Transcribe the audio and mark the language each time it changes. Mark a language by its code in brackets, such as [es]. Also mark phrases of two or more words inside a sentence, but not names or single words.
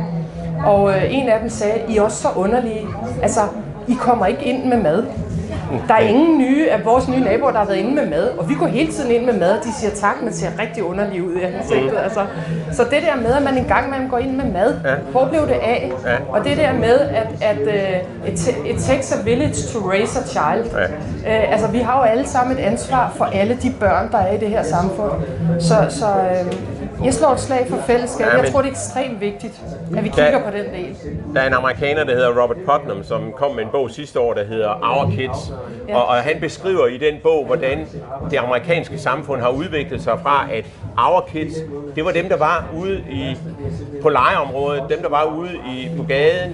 [da] Og en af dem sagde, I er også så underlige. Altså, I kommer ikke ind med mad. Der er ingen nye af vores nye naboer, der har været inde med mad, og vi går hele tiden ind med mad, og de siger tak, men ser rigtig underlig ud i ansigtet. Altså. Så det der med, at man engang man går ind med mad, hvor blev det af? Og det der med, at [en] it takes a village to raise a child. [da] Altså, vi har jo alle sammen et ansvar for alle de børn, der er i det her samfund. Så jeg slår et slag for fællesskab. Jeg tror, det er ekstremt vigtigt, at vi kigger på den del. Der er en amerikaner, der hedder Robert Putnam, som kom med en bog sidste år, der hedder Our Kids. Og han beskriver i den bog, hvordan det amerikanske samfund har udviklet sig fra, at Our Kids, det var dem, der var ude på legeområdet, dem, der var ude på gaden.